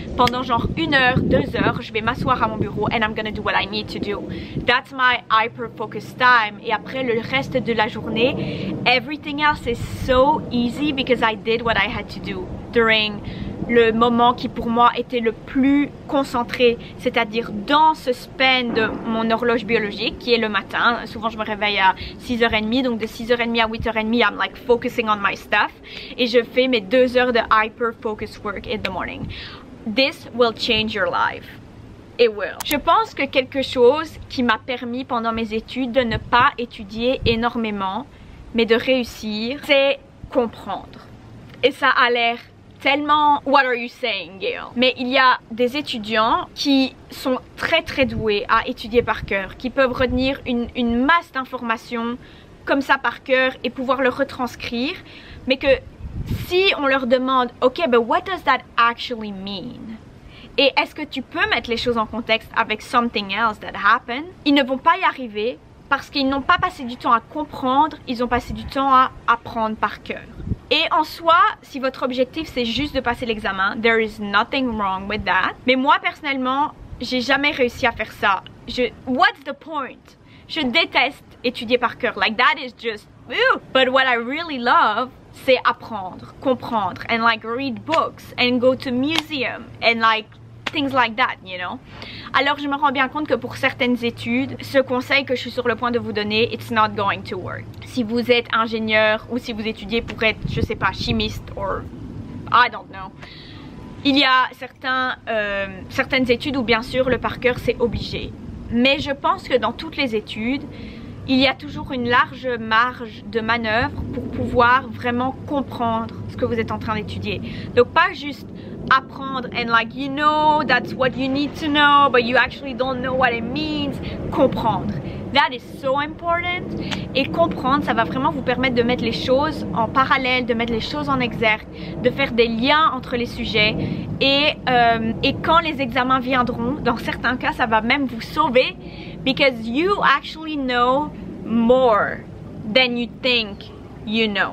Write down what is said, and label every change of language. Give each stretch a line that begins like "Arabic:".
French: Pendant genre 1 heure, 2 heures, je vais m'asseoir à mon bureau
English: and I'm gonna do what I need to do. That's my hyper focus time.
French: Et après le reste de la journée,
English: everything else is so easy because I did what I had to do during
French: le moment qui pour moi était le plus concentré, c'est-à-dire dans ce span de mon horloge biologique qui est le matin. Souvent je me réveille à 6h30, donc de 6h30 à 8h30
English: I'm like focusing on my stuff
French: et je fais mes 2 heures de hyper focus
English: work in the morning. This will change your life. It will.
French: Je pense que quelque chose qui m'a permis pendant mes études de ne pas étudier énormément mais de réussir, c'est comprendre. Et ça a l'air tellement
English: what are you saying, Gail?
French: Mais il y a des étudiants qui sont très doués à étudier par cœur, qui peuvent retenir une masse d'informations comme ça par cœur et pouvoir le retranscrire, mais que si on leur demande
English: ok, but what does that actually mean?
French: Et est-ce que tu peux mettre les choses en contexte avec
English: something else that happened?
French: Ils ne vont pas y arriver parce qu'ils n'ont pas passé du temps à comprendre, ils ont passé du temps à apprendre par cœur. Et en soi, si votre objectif c'est juste de passer l'examen,
English: there is nothing wrong with that.
French: Mais moi personnellement, j'ai jamais réussi à faire ça.
English: What's the point?
French: Je déteste étudier par cœur.
English: Like that is just, ew. But what I really love,
French: c'est apprendre, comprendre,
English: and like read books, and go to museum, and like things like that, you know.
French: Alors je me rends bien compte que pour certaines études, ce conseil que je suis sur le point de vous donner,
English: it's not going to work.
French: Si vous êtes ingénieur ou si vous étudiez pour être, je sais pas, chimiste
English: or I don't know.
French: Il y a certaines études où bien sûr le par cœur c'est obligé. Mais je pense que dans toutes les études, il y a toujours une large marge de manœuvre pour pouvoir vraiment comprendre ce que vous êtes en train d'étudier. Donc pas juste apprendre
English: and like you know that's what you need to know but you actually don't know what it means. Comprendre, that is so important.
French: Et comprendre, ça va vraiment vous permettre de mettre les choses en parallèle, de mettre les choses en exergue, de faire des liens entre les sujets. Et quand les examens viendront, dans certains cas ça va même vous sauver
English: because you actually know more than you think you know.